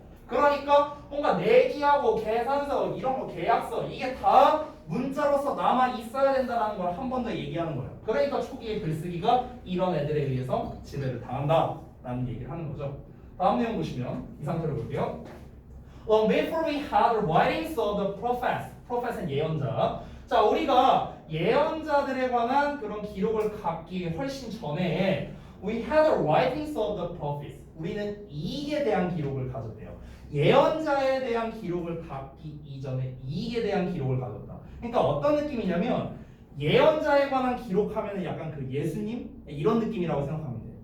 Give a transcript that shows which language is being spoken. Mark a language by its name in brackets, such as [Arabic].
[Korean] 그러니까 뭔가 내기하고 계산서 이런 거 계약서 이게 다 문자로서 남아 있어야 된다는 걸 한 번 더 얘기하는 거예요. 그러니까 초기의 글쓰기가 이런 애들에 의해서 지배를 당한다라는 얘기를 하는 거죠. 다음 내용 보시면 이 상태로 볼게요. [English] Long before we had the writings of the prophets, [Korean] prophet은 예언자. 자, 우리가 예언자들에 관한 그런 기록을 갖기 훨씬 전에 [English] we had the writings of the prophets. [Korean] 우리는 이익에 대한 기록을 가졌대요. 예언자에 대한 기록을 갖기 이전에 이익에 대한 기록을 가졌다. 그러니까 어떤 느낌이냐면 예언자에 관한 기록하면 약간 그 예수님 이런 느낌이라고 생각하면 돼요.